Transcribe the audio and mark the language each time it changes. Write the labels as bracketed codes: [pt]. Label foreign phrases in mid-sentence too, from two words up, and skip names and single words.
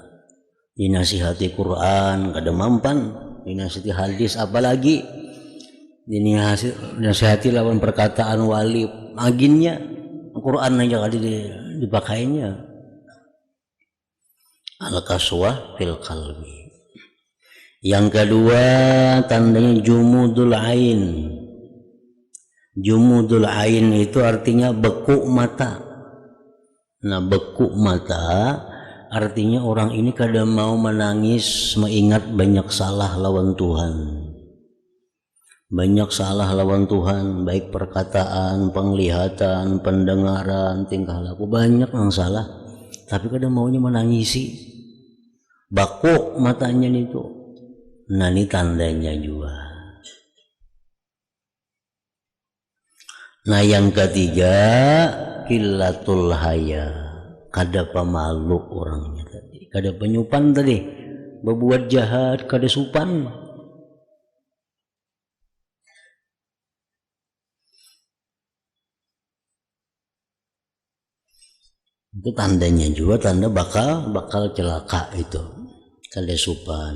[bjn] Dinasihati Quran kada mampan, dinasihati hadis apalagi, dinasihati lawan perkataan wali, aginnya Quran aja kada dipakainya. [ar] القسوة في القلب. [id] Yang kedua tandanya [ar] جمود العين. جمود العين [id] itu artinya beku mata. [bjn] Nah, beku mata artinya orang ini kada mau menangis mengingat banyak salah lawan Tuhan. banyak salah lawan Tuhan, baik perkataan, penglihatan, pendengaran, tingkah laku, banyak yang salah. Tapi kadang maunya menangisi, bakok matanya itu. [id] Nah ini tandanya juga. Nah yang ketiga, [ar] قلة الحياء, [bjn] kada pemalu orangnya tadi, kada penyupan tadi, berbuat jahat kada supan. Itu tandanya juga, tanda bakal celaka itu, kada supan.